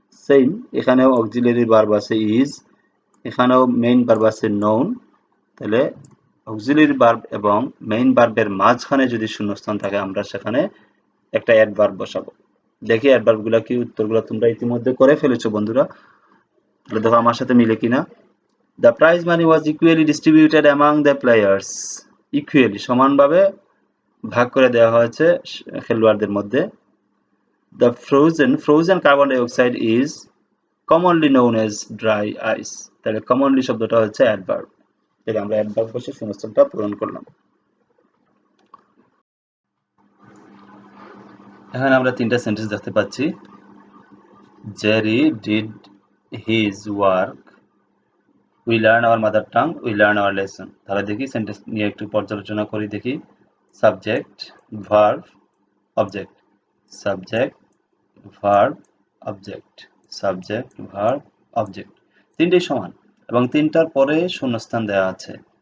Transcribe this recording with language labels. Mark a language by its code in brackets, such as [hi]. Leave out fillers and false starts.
[bn] Same এখানেও auxiliary verb আছে is, এখানেও মেইন ভার্ব আছে নোন। তাহলে অক্সিলারি ভার্ব এবং মেইন ভার্বের মাঝখানে যদি শূন্যস্থান থাকে আমরা সেখানে একটা অ্যাডভার্ব বসাবো। দেখি অ্যাডভার্বগুলো কি, উত্তরগুলো তোমরা ইতিমধ্যে করে ফেলেছো বন্ধুরা, তাহলে দেখো আমার সাথে মিলে কিনা। [en] The prize money was equally distributed among the players. [bn] Equally সমানভাবে ভাগ করে দেওয়া হয়েছে খেলোয়াড়দের মধ্যে। [en] The frozen carbon dioxide is commonly known as dry ice. [bn] তাহলে commonly শব্দটা হচ্ছে অ্যাডভার্ব। তাহলে আমরা অ্যাডভার্ব বসে শূন্যস্থানটা পূরণ করলাম। এখানে আমরা তিনটা সেন্টেন্স দেখতে পাচ্ছি। [en] Jerry did his work, we learn our mother tongue, we learn our lesson. [bn] তাহলে দেখি সেন্টেন্স নিয়ে একটু পর্যালোচনা করি দেখি। Subject, verb, object, subject, verb, object, subject, verb, object, তিনটেই সমান এবং তিনটার পরে শূন্যস্থান দেওয়া আছে।